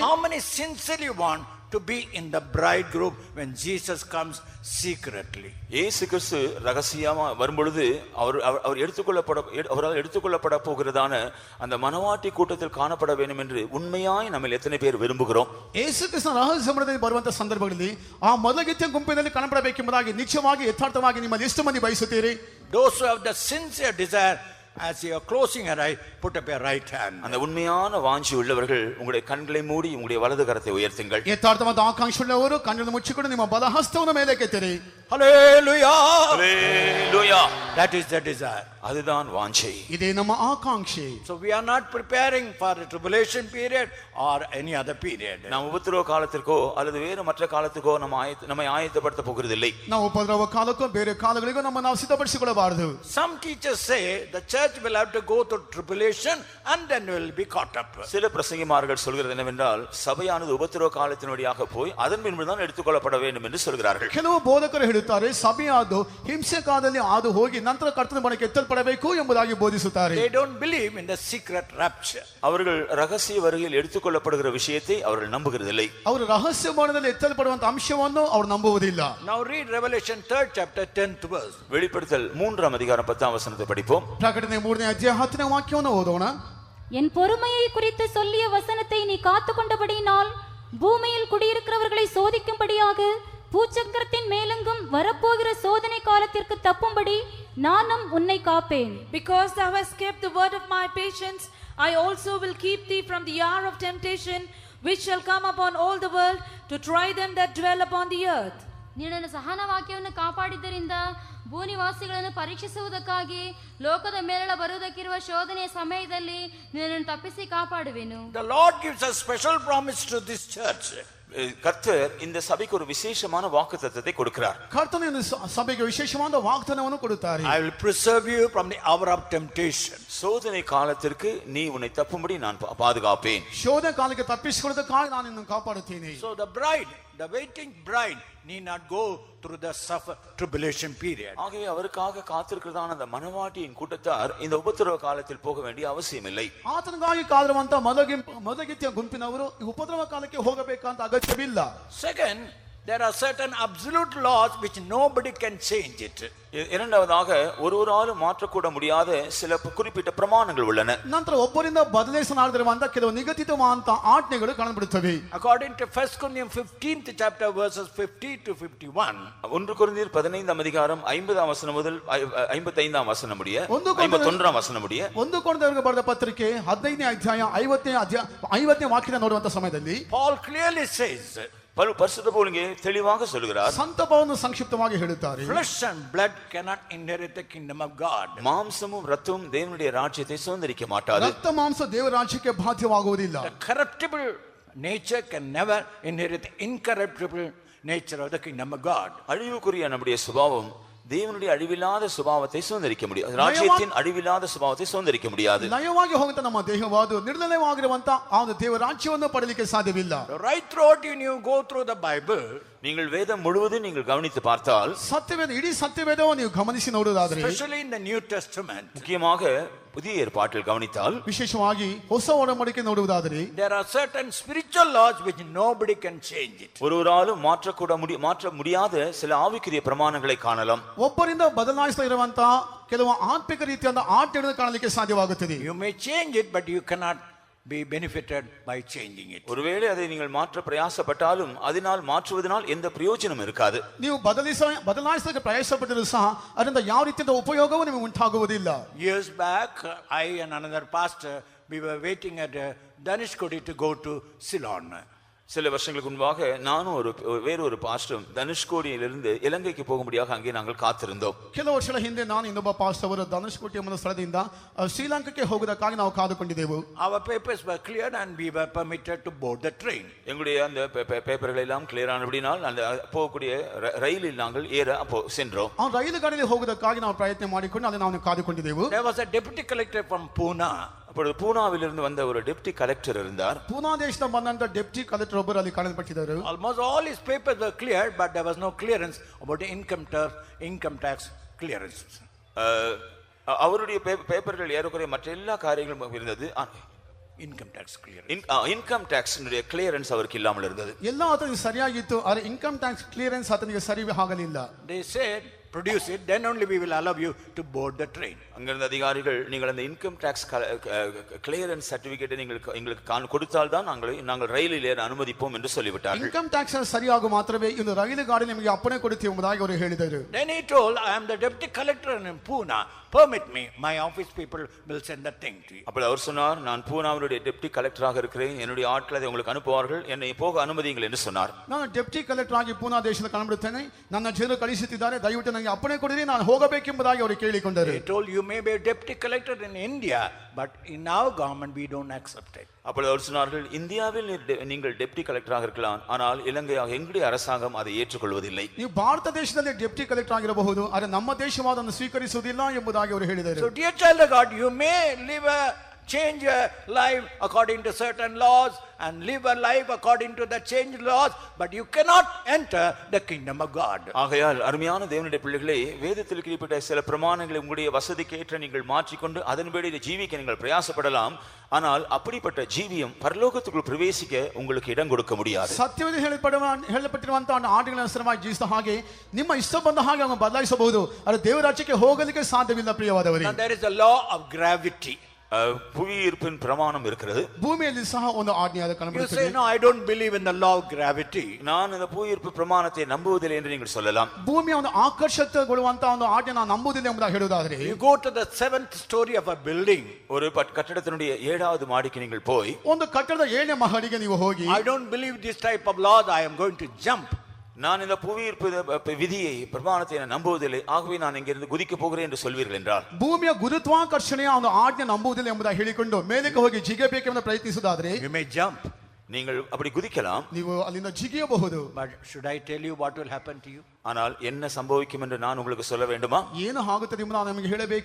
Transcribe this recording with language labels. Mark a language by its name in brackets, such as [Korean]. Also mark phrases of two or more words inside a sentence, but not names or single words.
[English] How many sincerely want to be in the bride group when Jesus comes secretly? [Tamil] இயேசு கிறிஸ்து ரகசியமா வரும்பொழுது அவரால் எடுத்துக்கொள்ளப்பட போகிறதான அந்த மனவாட்டி கூட்டத்தில் காணப்பட வேண்டும் என்று உண்மையாய் நம்ம எத்தனை பேர் விரும்புகிறோம்? [Kannada] ಯೇಸು ಕ್ರಿಸ್ತನ ರಹಸ್ಯಮಯದಲ್ಲಿ ಬರುವಂತ ಸಂದರ್ಭಗಳಲ್ಲಿ ಆ ಮೊದಲಗಿತ್ತಿಯ ಗುಂಪಿನಲ್ಲಿ ಕಾಣಪಡಬೇಕೆಂಬುದಾಗಿ ನಿಶ್ಚಯವಾಗಿ ಯಥಾರ್ಥವಾಗಿ ನಿಮ್ಮಲ್ಲಿ ಎಷ್ಟು ಮಂದಿ ಬಯಸುತ್ತೀರಿ? [English] Those who have the sincere desire, as you are closing your eye, put up your right hand. [Tamil] அந்த உண்மையான வாஞ்சி உள்ளவர்கள் உங்களுடைய கண்களை மூடி உங்களுடைய வலது கரத்தை உயர்த்துங்கள். [Kannada] ಯಥಾರ್ಥವಾದ ಆಕಾಂಕ್ಷೆ ಉಳ್ಳವರು ಕಣ್ಣನ್ನು ಮುಚ್ಚಿಕೊಂಡು ನಿಮ್ಮ ಬಲ ಹಸ್ತವನ್ನು ಮೇಲಕ್ಕೆತ್ತಿರಿ. [English] Hallelujah! Hallelujah! That is the desire. [Tamil] அதுதான் வாஞ்சை. [Kannada] ಇದೇ ನಮ್ಮ ಆಕಾಂಕ್ಷೆ. [English] So we are not preparing for the tribulation period or any other period. [Tamil] நாம் உபத்திரவ காலத்திற்கோ அல்லது வேறு மற்ற காலத்துக்கோ நம்மை ஆயத்தப்படுத்த போகிறதில்லை. [Kannada] ನಾವು ಉಪದ್ರವ ಕಾಲಕ್ಕೋ ಬೇರೆ ಕಾಲಗಳಿಗೂ ನಾವು ಸಿದ್ಧಪಡಿಸಿಕೊಳ್ಳಬಾರದು. [English] Some teachers say the church will have to go through tribulation and then will be caught up. [Tamil] சில பிரசங்கிமார்கள் சொல்கிறது என்னவென்றால் சபையானது உபத்திரவ காலத்தின் வழியாக போய் அதன் பின்புதான் எடுத்துக்கொள்ளப்பட வேண்டும் என்று சொல்கிறார்கள். [Kannada] ಕೆಲವು ಬೋಧಕರು ಹೇಳುತ್ತಾರೆ ಸಭೆಯಾದು ಹಿಂಸೆ ಕಾಲದಲ್ಲಿ ಹಾದು ಹೋಗಿ ನಂತರ ಕರ್ತನ ಬಳಿಗೆ ಎತ್ತಲ್ಪಡಬೇಕು ಎಂಬುದಾಗಿ ಬೋಧಿಸುತ್ತಾರೆ. [English] They don't believe in the secret rapture. [Tamil] அவர்கள் ரகசிய வருகையில் எடுத்துக்கொள்ளப்படுகிற விஷயத்தை அவர்கள் நம்புகிறதில்லை. [Kannada] ಅವರು ರಹಸ್ಯ ಮರಣದಲ್ಲಿ ಎತ್ತಲ್ಪಡುವಂತ ಅಂಶವನ್ನು ಅವರು ನಂಬುವುದಿಲ್ಲ. [English] Now read Revelation 3rd chapter 10th verse. [Tamil] வெளிப்படுத்தல் 3ஆம் அதிகாரம் 10ஆம் வசனத்தை படிப்போம். [Kannada] ಪ್ರಕಟಣೆ 3ನೇ ಅಧ್ಯಾಯ 10ನೇ ವಾಕ್ಯವನ್ನು ಓದೋಣ. [Tamil] என் பொறுமையை குறித்து சொல்லிய வசனத்தை நீ காத்துக்கொண்டபடியினால் பூமியில் குடியிருக்கிறவர்களை சோதிக்கும்படியாக பூச்சக்கரத்தின் மேலெங்கும் வரப்போகிற சோதனை காலத்திற்கு தப்பும்படி நானும் உன்னை காப்பேன். [English] Because thou hast kept the word of my patience, I also will keep thee from the hour of temptation, which shall come upon all the world to try them that dwell upon the earth. [Kannada] ನಿನ್ನ ಸಹನ ವಾಕ್ಯವನ್ನು ಕಾಪಾಡಿದ್ದರಿಂದ ಭೂನಿವಾಸಿಗಳನ್ನು ಪರೀಕ್ಷಿಸುವುದಕ್ಕಾಗಿ ಲೋಕದ ಮೇಲೆಲ್ಲ ಬರುವುದಕ್ಕಿರುವ ಶೋಧನೆಯ ಸಮಯದಲ್ಲಿ ನಿನ್ನನ್ನು ತಪ್ಪಿಸಿ ಕಾಪಾಡುವೆನು. [English] The Lord gives a special promise to this church. [Tamil] கர்த்தர் இந்த சபைக்கு ஒரு விசேஷமான வாக்குத்தத்தத்தை கொடுக்கிறார். [Kannada] ಕರ್ತನು ಸಭೆಗೆ ವಿಶೇಷವಾದ ವಾಗ್ದಾನವನ್ನು ಕೊಡುತ್ತಾರೆ. [English] I will preserve you from the hour of temptation. [Tamil] சோதனை காலத்திற்கு நீ உன்னை தப்பும்படி நான் பாதுகாப்பேன். [Kannada] ಶೋಧನೆ ಕಾಲಕ್ಕೆ ತಪ್ಪಿಸಿಕೊಳ್ಳುವುದಕ್ಕಾಗಿ ನಾನು ನಿನ್ನನ್ನು ಕಾಪಾಡುತ್ತೇನೆ. [English] So the bride, the waiting bride, need not go through the tribulation period. [Tamil] ஆகவே அவருக்காக காத்திருக்கிறதான அந்த மனவாட்டியின் கூட்டத்தார் இந்த உபத்திரவ காலத்தில் போக வேண்டிய அவசியம் இல்லை. [Kannada] ಆತನಿಗಾಗಿ ಕಾದಿರುವಂತ ಮೊದಲಗಿತ್ತಿಯ ಗುಂಪಿನವರು ಉಪದ್ರವ ಕಾಲಕ್ಕೆ ಹೋಗಬೇಕಂತ ಅಗತ್ಯವಿಲ್ಲ. [English] Second, there are certain absolute laws which nobody can change it. [Tamil] இரண்டாவதாக ஒருவராலும் மாற்றக்கூட முடியாத சில குறிப்பிட்ட பிரமாணங்கள் உள்ளன. [Kannada] ನಂತರ ಒಬ್ಬರಿಂದ ಬದಲಾಯಿಸಲಾಗದಿರುವಂತ ಕೆಲವು ನಿಗದಿತವಾದಂತ ಆಜ್ಞೆಗಳು ಕಾಣಬರುತ್ತವೆ. [English] According to 1 Corinthians 15th chapter verses 50 to 51. [Tamil] 1 கொரிந்தியர் 15ஆம் அதிகாரம் 50ஆம் வசனம் முதல் 55ஆம் வசனம் முடிய 51ஆம் வசனம் முடிய [Kannada] 1 ಕೊರಿಂಥದವರಿಗೆ ಬರೆದ ಪತ್ರಿಕೆ 15ನೇ ಅಧ್ಯಾಯ 50ನೇ ವಾಕ್ಯದ ನೋಡುವಂತ ಸಮಯದಲ್ಲಿ [English] Paul clearly says, [Tamil] பரிசுத்த பவுல் இங்கே தெளிவாக சொல்கிறார். [Kannada] ಸಂತ ಪೌಲನು ಸಂಕ್ಷಿಪ್ತವಾಗಿ ಹೇಳುತ್ತಾರೆ, [English] flesh and blood cannot inherit the kingdom of God. [Tamil] மாம்சமும் இரத்தமும் தேவனுடைய ராஜ்யத்தை சுதந்தரிக்க மாட்டாது. [Kannada] ರಕ್ತ ಮಾಂಸ ದೇವರ ರಾಜ್ಯಕ್ಕೆ ಬಾಧ್ಯವಾಗುವುದಿಲ್ಲ. [English] The corruptible nature can never inherit the incorruptible nature of the kingdom of God. [Tamil] அழிவுக்குரிய நம்முடைய சுபாவம் தேவனுடைய அழிவில்லாத சுபாவத்தை சுதந்தரிக்க முடியாது. ராஜ்யத்தின் அழிவில்லாத சுபாவத்தை சுதந்தரிக்க முடியாது. [Kannada] ಲಯವಾಗಿ ಹೋಗುವಂತ ನಮ್ಮ ದೇಹವಾದು ನಿರ್ಲಯವಾಗಿರುವಂತ ಆ ದೇವರ ರಾಜ್ಯವನ್ನು ಪಡೆಯಲಿಕ್ಕೆ ಸಾಧ್ಯವಿಲ್ಲ. [English] Right throughout you go through the Bible, [Tamil] நீங்கள் வேதம் முழுவதும் நீங்கள் கவனித்து பார்த்தால் [Kannada] ಸತ್ಯವೇದ ಇಡೀ ಸತ್ಯವೇದವನ್ನು ನೀವು ಗಮನಿಸಿ ನೋಡುವುದಾದರೆ, [English] especially in the New Testament, [Tamil] முக்கியமாக புதிய ஏற்பாட்டில் கவனித்தால், [Kannada] ವಿಶೇಷವಾಗಿ ಹೊಸ ಒಡಂಬಡಿಕೆ ನೋಡುವುದಾದರೆ, [English] there are certain spiritual laws which nobody can change it. [Tamil] ஒருவராலும் மாற்ற முடியாத சில ஆவிக்குரிய பிரமாணங்களை காணலாம். [Kannada] ಒಬ್ಬರಿಂದ ಬದಲಾಯಿಸ್ತಾ ಇರುವಂತ ಕೆಲವು ಆತ್ಮಿಕ ರೀತಿಯಾದ ಆಜ್ಞೆಗಳನ್ನು ಕಾಣಲಿಕ್ಕೆ ಸಾಧ್ಯವಾಗುತ್ತದೆ. [English] You may change it, but you cannot be benefited by changing it. [Tamil] ஒருவேளை அதை நீங்கள் மாற்ற பிரயாசப்பட்டாலும் அதனால் மாற்றுவதனால் எந்த பிரயோஜனம் இருக்காது. [Kannada] ನೀವು ಬದಲಾಯಿಸಲಿಕ್ಕೆ ಪ್ರಯಾಸಪಟ್ಟರೂ ಸಹ ಅದರಿಂದ ಯಾವ ರೀತಿಯ ಉಪಯೋಗವೂ ನಿಮಗೆ ಉಂಟಾಗುವುದಿಲ್ಲ. [English] Years back, I and another pastor, we were waiting at Dhanishkodi to go to Ceylon. [Tamil] சில வருஷங்களுக்கு முன்பாக நானும் வேறொரு பாஸ்டரும் தனுஷ்கோடியிலிருந்து இலங்கைக்கு போகும்படியாக அங்கே நாங்கள் காத்திருந்தோம். [Kannada] ಕೆಲವು ವರ್ಷಗಳ ಹಿಂದೆ ನಾನು ಇನ್ನೊಬ್ಬ ಪಾಸ್ಟರ್ ಅವರು ಧನುಷ್ಕೋಟಿ ಎಂಬ ಸ್ಥಳದಿಂದ ಶ್ರೀಲಂಕಾಕ್ಕೆ ಹೋಗುವುದಕ್ಕಾಗಿ ನಾವು ಕಾದುಕೊಂಡಿದ್ದೆವು. [English] Our papers were cleared and we were permitted to board the train. [Tamil] எங்களுடைய அந்த பேப்பர்கள் எல்லாம் கிளியர் ஆனபடினால் அந்த போகக்கூடிய ரயிலில் நாங்கள் ஏற அப்போ சென்றோம். [Kannada] ಆ ರೈಲು ಗಾಡಿಯಲ್ಲಿ ಹೋಗುವುದಕ್ಕಾಗಿ ನಾವು ಪ್ರಯತ್ನ ಮಾಡಿಕೊಂಡು ಅಲ್ಲಿ ನಾವು ಕಾದುಕೊಂಡಿದ್ದೆವು. [English] There was a deputy collector from Pune. [Tamil] அப்பொழுது பூனாவிலிருந்து வந்த ஒரு [English] deputy collector [Tamil] இருந்தார். [Kannada] ಪೂನಾ ದೇಶದ ಬಂದಂತ [English] deputy collector [Kannada] ಒಬ್ಬರು ಅಲ್ಲಿ ಕಾಣಲ್ಪಟ್ಟಿದ್ದರು. [English] Almost all his papers were cleared, but there was no clearance about the income tax clearance. [Tamil] அவருடைய பேப்பர்கள் ஏறக்குறைய மற்ற எல்லா காரியங்களும் இருந்தது. [English] Income tax clearance. income tax clearance [Tamil] அவருக்கு இல்லாமல் இருந்தது. [Kannada] ಎಲ್ಲ ಆತನಿಗೆ ಸರಿಯಾಗಿತ್ತು, ಆದರೆ [English] income tax clearance [Kannada] ಆತನಿಗೆ ಸರಿ ಆಗಲಿಲ್ಲ. [English] They said, produce it, then only we will allow you to board the train. [Tamil] அங்கிருந்த அதிகாரிகள் நீங்கள் அந்த [English] income tax clearance certificate [Tamil] எங்களுக்கு கொடுத்தால் தான் நாங்கள் ரயிலில் ஏற அனுமதிப்போம் என்று சொல்லிவிட்டார்கள். [English] income tax [Kannada] ಸರಿಯಾಗಿ ಮಾತ್ರವೇ ಇನ್ನು ರೈಲು ಗಾಡಿ ನಿಮಗೆ ಅಪ್ಪಣೆ ಕೊಡುತ್ತೇವೆ ಎಂಬುದಾಗಿ ಅವರು ಹೇಳಿದರು. [English] Then he told, I am the deputy collector in Pune, permit me, my office people will send the thing to you. [Tamil] அப்ப அவர் சொன்னார், நான் பூனாவுடைய [English] deputy collector [Tamil] இருக்கிறேன், என்னுடைய ஆட்களை உங்களுக்கு அனுப்புவார்கள், என்னை போக அனுமதியுங்கள் என்று சொன்னார். [Kannada] ನಾನು [English] deputy collector [Kannada] ಆಗಿ ಪೂನಾ ದೇಶದಲ್ಲಿ ಕಾಣಬಿಡುತ್ತೇನೆ, ನನ್ನ ಜನರು ಕಳಿಸುತ್ತಿದ್ದಾರೆ, ದಯವಿಟ್ಟು ನನಗೆ ಅಪ್ಪಣೆ ಕೊಡಿರಿ, ನಾನು ಹೋಗಬೇಕೆಂಬುದಾಗಿ ಅವರು ಕೇಳಿಕೊಂಡರು. [English] He told, you may be a deputy collector in India, but in our government we don't accept it. [Tamil] அப்பொழுது அவர் சொன்னார்கள், இந்தியாவில் நீங்கள் [English] deputy collector [Tamil] இருக்கலாம், ஆனால் இலங்கையாக எங்களுடைய அரசாங்கம் அதை ஏற்றுக்கொள்வதில்லை. [Kannada] ನೀವು ಭಾರತ ದೇಶದಲ್ಲಿ [English] deputy collector [Kannada] ಆಗಿರಬಹುದು, ಆದರೆ ನಮ್ಮ ದೇಶವಾದನ್ನು ಸ್ವೀಕರಿಸುವುದಿಲ್ಲ ಎಂಬುದಾಗಿ ಅವರು ಹೇಳಿದರು. [English] So dear child of God, you may change your life according to certain laws and live a life according to the changed laws, but you cannot enter the kingdom of God. [Tamil] ஆகையால் அருமையான தேவனுடைய பிள்ளைகளே, வேதத்தில் குறிப்பிட்ட சில பிரமாணங்களை உங்களுடைய வசதிக்கேற்ற நீங்கள் மாற்றிக்கொண்டு அதன்படி ஜீவிக்க நீங்கள் பிரயாசப்படலாம், ஆனால் அப்படிப்பட்ட ஜீவியம் பரலோகத்துக்குள் பிரவேசிக்க உங்களுக்கு இடம் கொடுக்க முடியாது. [Kannada] ಸತ್ಯವಾಗಿ ಹೇಳಲ್ಪಟ್ಟಿರುವಂತಹ ಆಜ್ಞೆಗಳ ಅನುಸಾರವಾಗಿ ಜೀವಿಸಿದ ಹಾಗೆ ನಿಮ್ಮ ಇಷ್ಟ ಬಂದ ಹಾಗೆ ಅವನು ಬದಲಾಯಿಸಬಹುದು, ಆದರೆ ದೇವರ ರಾಜ್ಯಕ್ಕೆ ಹೋಗಲಿಕ್ಕೆ ಸಾಧ್ಯವಿಲ್ಲ. ಪ್ರಿಯವಾದವರೇ, [English] there is a law of gravity. [Tamil] புவியீர்ப்பின் பிரமாணம் இருக்கிறது. [Kannada] ಭೂಮಿಯಲ್ಲಿ ಸಹ ಒಂದು ಆಜ್ಞೆಯಾದ ಕಾಣಬಹುದು. [English] You say, no, I don't believe in the law of gravity. [Tamil] நான் இந்த புவியீர்ப்பு பிரமாணத்தை நம்புவதில்லை என்று நீங்கள் சொல்லலாம். [Kannada] ಭೂಮಿಯ ಒಂದು ಆಕರ್ಷಿತಗೊಳ್ಳುವಂತಹ ಒಂದು ಆಜ್ಞೆ ನಾನು ನಂಬುವುದಿಲ್ಲ ಎಂಬುದಾಗಿ ಹೇಳುವುದಾದರೆ, [English] You go to the 7th story of a building. [Tamil] ஒரு கட்டடத்தினுடைய 7வது மாடிக்கு நீங்கள் போய் [Kannada] ಒಂದು ಕಟ್ಟಡದ 7ನೇ ಮಹಡಿಗೆ ನೀವು ಹೋಗಿ, [English] I don't believe this type of laws, I am going to jump. [Tamil] நான் இந்த புவியீர்ப்பு விதியை பிரமாணத்தை நம்புவதில்லை, ஆகவே நான் இங்கிருந்து குதிக்க போகிறேன் என்று சொல்வீர்கள் என்றால், [Kannada] ಭೂಮಿಯ ಗುರುತ್ವಾಕರ್ಷಣೆಯ ಒಂದು ಆಜ್ಞೆ ನಂಬುವುದಿಲ್ಲ ಎಂಬುದಾಗಿ ಹೇಳಿಕೊಂಡು ಮೇಲಕ್ಕೆ ಹೋಗಿ ಜಿಗಬೇಕೆಂದು ಪ್ರಯತ್ನಿಸುವುದಾದರೆ, [English] You may jump. [Tamil] நீங்கள் அப்படி குதிக்கலாம், [Kannada] ನೀವು ಅಲ್ಲಿಂದ ಜಿಗಿಯಬಹುದು. [English] But should I tell you what will happen to you? [Tamil] ஆனால் என்ன சம்பவிக்கும் என்று நான் உங்களுக்கு சொல்ல வேண்டுமா? [Kannada] ಏನು ಆಗುತ್ತದೆ ಎಂಬುದು ನಾನು ನಿಮಗೆ ಹೇಳಬೇಕು.